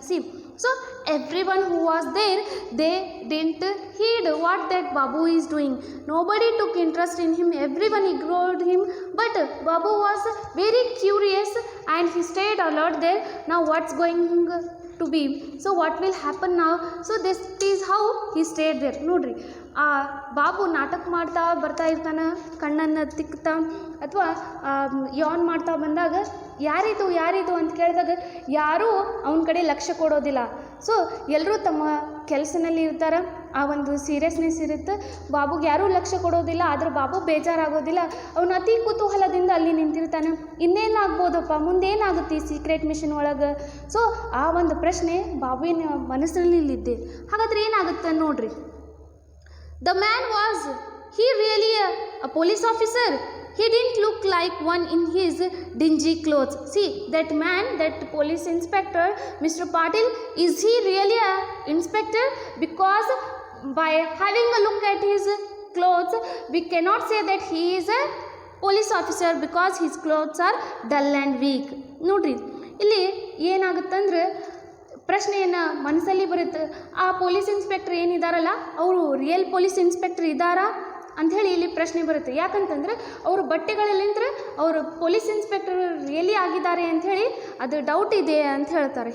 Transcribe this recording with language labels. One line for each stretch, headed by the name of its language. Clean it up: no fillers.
English: See, so everyone who was there, they didn't heed what that Babu is doing. Nobody took interest in him, everyone ignored him, but Babu was very curious and he stayed alert there. Now what's going to be, so what will happen now, so this is how he stayed there.
Kannada: ನೋಡ್ರಿ ಆ ಬಾಬು ನಾಟಕ ಮಾಡ್ತಾ ಬರ್ತಾ ಇರ್ತಾನೆ, ಕಣ್ಣನ್ನು ತಿಕ್ತಾ ಅಥವಾ ಯಾನ್ ಮಾಡ್ತಾ ಬಂದಾಗ ಯಾರಿದು ಯಾರಿದು ಅಂತ ಕೇಳಿದಾಗ ಯಾರೂ ಅವನ ಕಡೆ ಲಕ್ಷ್ಯ ಕೊಡೋದಿಲ್ಲ. ಸೊ ಎಲ್ಲರೂ ತಮ್ಮ ಕೆಲಸನಲ್ಲಿ ಇರ್ತಾರೆ, ಆ ಒಂದು ಸೀರಿಯಸ್ನೆಸ್ ಇರುತ್ತೆ. ಬಾಬುಗೆ ಯಾರೂ ಲಕ್ಷ್ಯ ಕೊಡೋದಿಲ್ಲ, ಆದರೆ ಬಾಬು ಬೇಜಾರಾಗೋದಿಲ್ಲ. ಅವನು ಅತಿ ಕುತೂಹಲದಿಂದ ಅಲ್ಲಿ ನಿಂತಿರ್ತಾನೆ. ಇನ್ನೇನಾಗ್ಬೋದಪ್ಪ, ಮುಂದೇನಾಗುತ್ತೆ ಈ ಸೀಕ್ರೆಟ್ ಮಿಷನ್ ಒಳಗೆ. ಸೊ ಆ ಒಂದು ಪ್ರಶ್ನೆ ಬಾಬುವಿನ ಮನಸ್ಸಿನಲ್ಲಿದ್ದೆ. ಹಾಗಾದ್ರೆ ಏನಾಗುತ್ತೆ ನೋಡ್ರಿ.
English: The man was he really a police officer? He didn't look like one in his dingy clothes. See, that man, that police inspector, Mr. Patil, is he really a inspector? Because by having a look at his clothes, we cannot say that he is a police officer because his clothes are dull and weak.
Kannada: ನೋಡ್ರಿ ಇಲ್ಲಿ ಏನಾಗುತ್ತಂದ್ರೆ ಪ್ರಶ್ನೆಯನ್ನು ಮನಸ್ಸಲ್ಲಿ ಬರುತ್ತೆ. ಆ police inspector ಏನಿದಾರಲ್ಲ ಅವರು real police inspector ಇದ್ದಾರಾ ಅಂಥೇಳಿ ಇಲ್ಲಿ ಪ್ರಶ್ನೆ ಬರುತ್ತೆ. ಯಾಕಂತಂದರೆ ಅವರು ಬಟ್ಟೆಗಳಲ್ಲಿಂದ್ರೆ ಅವರು ಪೊಲೀಸ್ ಇನ್ಸ್ಪೆಕ್ಟರ್ ರಿಯಲಿ ಆಗಿದ್ದಾರೆ ಅಂಥೇಳಿ ಅದು ಡೌಟ್ ಇದೆ ಅಂತ ಹೇಳ್ತಾರೆ.